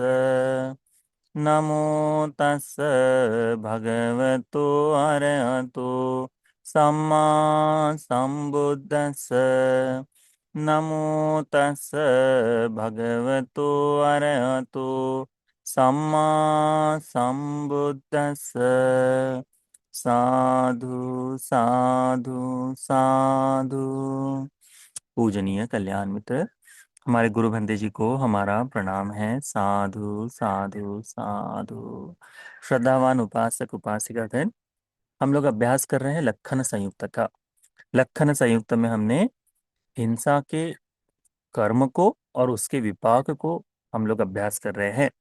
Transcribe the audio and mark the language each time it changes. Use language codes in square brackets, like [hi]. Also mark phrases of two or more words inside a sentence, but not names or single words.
[pi] नमो तस् भगवतो अरहतो सम्मा संबुद्दस्स। नमो तस् भगवतो अरहतो सम्मा संबुद्दस्स। साधु साधु साधु। [hi] पूजनीय कल्याण मित्र, हमारे गुरु बंदे जी को हमारा प्रणाम है। [pi] साधु साधु साधु। [hi] श्रद्धावान उपासक उपासिका गण, हम लोग अभ्यास कर रहे हैं लक्षण संयुक्त का। लक्षण संयुक्त में हमने हिंसा के कर्म को और उसके विपाक को हम लोग अभ्यास कर रहे हैं।